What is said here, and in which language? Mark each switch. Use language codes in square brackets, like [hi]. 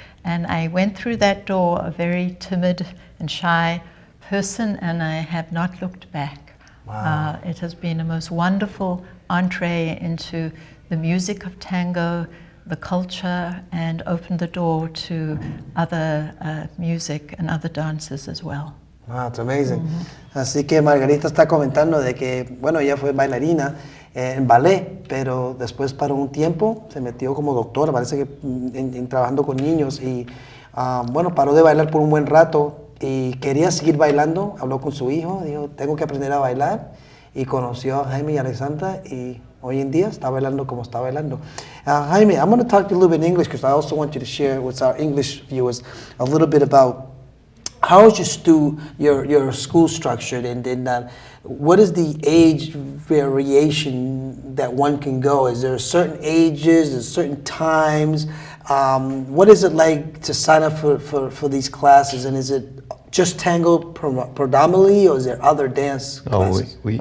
[en] And I went through that door, a very timid and shy person, and I have not looked back. Wow. It has been a most wonderful entree into the music of tango, the culture, and opened the door to other music and other dances as well. Wow, it's amazing. Mm-hmm. [es] Así que Margarita está comentando de que, bueno, ella fue bailarina en ballet, pero después paró un tiempo, se metió como doctora, parece que trabajando con niños y, bueno, paró de bailar por un buen rato y quería seguir bailando. Habló con su hijo, dijo, tengo que aprender a bailar, y conoció a Jaime y Alexandra y hoy en día está bailando como está bailando. [en] Jaime, I'm going to talk to you a little bit in English because I also want you to share with our English viewers a little bit about how is your school structured, and then what is the age variation that one can go? Is there certain ages, is certain times? What is it like to sign up for these classes, and is it just tango predominantly, or is there other dance classes?